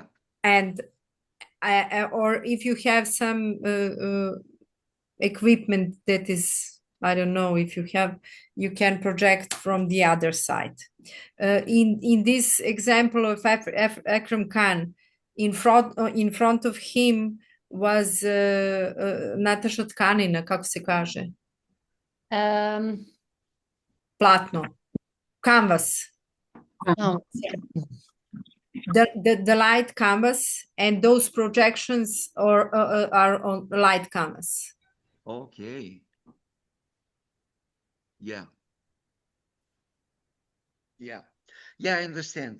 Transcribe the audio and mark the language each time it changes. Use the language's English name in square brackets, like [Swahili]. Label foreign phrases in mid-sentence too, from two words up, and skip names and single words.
[English] And or if you have some equipment that is, I don't know, if you have, you can project from the other side. In this example of Akram Khan, in front of him was Natasha Tkanina, [Croatian] kako se kaže? Platno, [English] canvas. Oh. The light canvas, and those projections are on light canvas. Okay. Yeah. I understand.